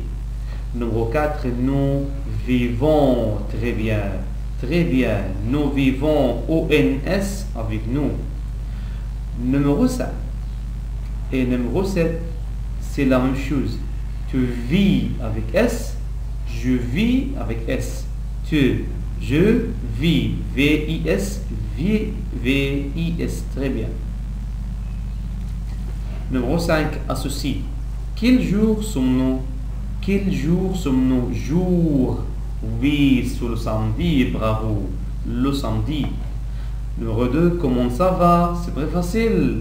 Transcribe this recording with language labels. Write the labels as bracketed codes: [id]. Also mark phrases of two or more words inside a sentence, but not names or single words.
[fr] Numéro 4, nous vivons, très bien, nous vivons, ONS avec nous. Numéro 5 et numéro 7, c'est la même chose. Tu vis avec S, je vis avec S. Tu Je vis. V-I-S. V-I-S. Très bien. Numéro 5. Associe. Quel jour sommes-nous? Quel jour sommes-nous? Jour. Oui, c'est le samedi. Bravo. Le samedi. Numéro 2. Comment ça va? C'est très facile.